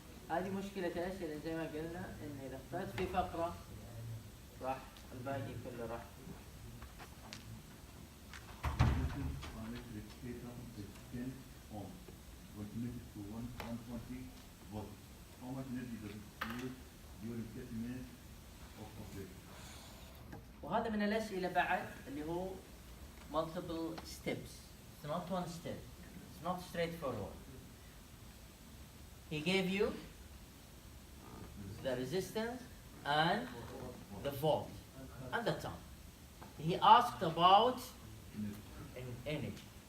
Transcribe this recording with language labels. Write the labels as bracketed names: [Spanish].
[Arabic] هذه مشكلة الأسئلة زي ما قلنا إن إذا اخترت في فقرة راح الباقي كله راح. [English] Resistance on electric stator is 10 ohms, voltmeter to 120 volts. How much energy does it use during 30 minutes of operation? [Arabic] وهذا من الأسئلة بعد اللي هو multiple steps. [English] It's not one step. It's not straightforward. He gave you the resistance and the volt and the time. He asked about energy.